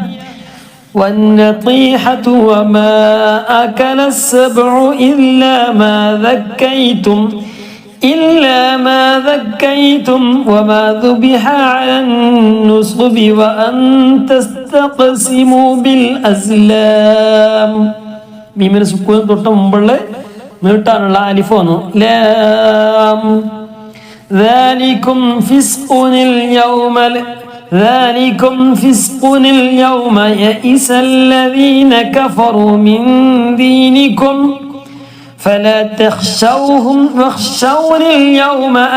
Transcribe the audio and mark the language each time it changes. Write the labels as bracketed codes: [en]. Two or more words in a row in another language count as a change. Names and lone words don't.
[ar] والنطيحة وما أكل السبع إلا ما ذكيتم وما ذبح على النصب وأن تستقسموا بالأزلام. [ml] മീമിന് സുക്കൂൻ തൊട്ട് മുമ്പുള്ള നീട്ടാനുള്ള അലിഫ് വന്നു. ലാം. [ar] ذلكم فسق اليوم يئس الذين كفروا من دينكم فلا تخشوهم واخشوني اليوم